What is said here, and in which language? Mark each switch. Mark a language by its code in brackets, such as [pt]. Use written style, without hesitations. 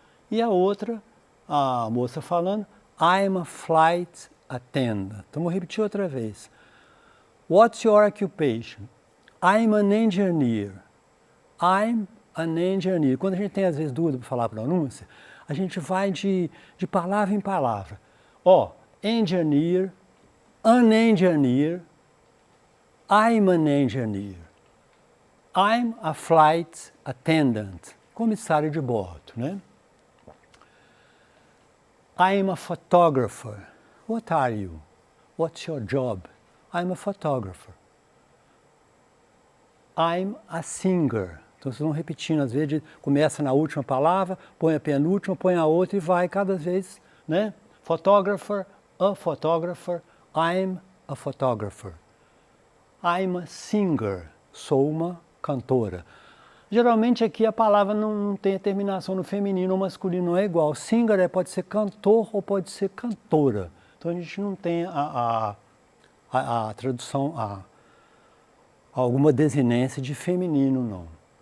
[pt] E a outra, a moça falando, [en] I'm a flight attendant. [pt] Então, vou repetir outra vez. [en] What's your occupation? I'm an engineer. I'm an engineer. [pt] Quando a gente tem, às vezes, dúvida para falar a pronúncia, a gente vai de palavra em palavra. [en] Engineer, an engineer, I'm an engineer. I'm a flight attendant, [pt] comissário de bordo, né? [en] I'm a photographer. What are you? What's your job? I'm a photographer. I'm a singer. [pt] Então vocês vão repetindo, às vezes começa na última palavra, põe a penúltima, põe a outra e vai cada vez, né? [en] Photographer, a photographer, I'm a photographer. I'm a singer, [pt] sou uma cantora. Geralmente aqui a palavra não tem a terminação no feminino ou masculino, não é igual. Singer pode ser cantor ou pode ser cantora. Então a gente não tem a tradução, alguma desinência de feminino, não.